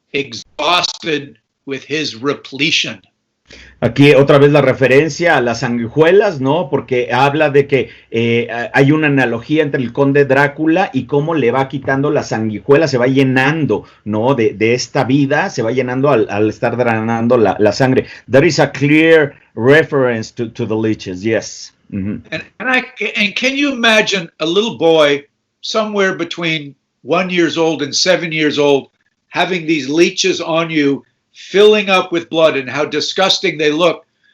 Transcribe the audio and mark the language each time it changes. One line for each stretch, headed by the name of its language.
English: exhausted with his repletion.
Spanish: Aquí otra vez la referencia a las sanguijuelas, ¿no? Porque habla de que hay una analogía entre el conde Drácula y cómo le va quitando la sanguijuela, se va llenando, ¿no? De esta vida, se va llenando al estar drenando la sangre.
English: There is a clear reference to the leeches, yes. Mm-hmm. And can you imagine a little boy somewhere between 1 year old and 7 years old having these leeches on you, filling up with blood, and how disgusting they look?